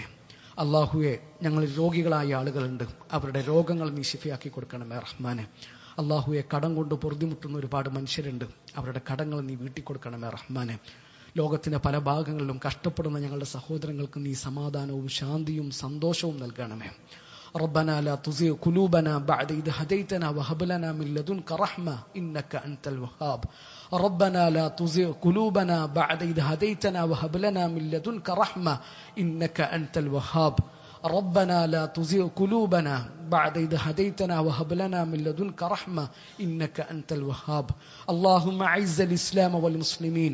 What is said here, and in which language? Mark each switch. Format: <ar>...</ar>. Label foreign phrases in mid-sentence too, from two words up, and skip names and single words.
<ml>അള്ളാഹുവെ, ഞങ്ങൾ രോഗികളായ ആളുകളുണ്ട്, അവരുടെ രോഗങ്ങൾ നീ ശിഫയാക്കി കൊടുക്കണമേ റഹ്മാനെ. അള്ളാഹുവെ, കടം കൊണ്ട് പൊറുതിമുട്ടുന്ന ഒരുപാട് മനുഷ്യരുണ്ട്, അവരുടെ കടങ്ങൾ നീ വീട്ടിക്കൊടുക്കണമേ റഹ്മാനെ. ലോകത്തിന്റെ പല ഭാഗങ്ങളിലും കഷ്ടപ്പെടുന്ന ഞങ്ങളുടെ സഹോദരങ്ങൾക്ക് നീ സമാധാനവും ശാന്തിയും സന്തോഷവും നൽകണമേ.</ml> <ar>ربنا لا تزغ قلوبنا بعد إذ هديتنا وهب لنا من لدنك رحمة إنك أنت الوهاب ربنا لا تزغ قلوبنا بعد إذ هديتنا وهب لنا من لدنك رحمة إنك أنت الوهاب ربنا لا تزغ قلوبنا بعد إذ هديتنا وهب لنا من لدنك رحمة إنك أنت الوهاب اللهم أعز الإسلام والمسلمين</ar>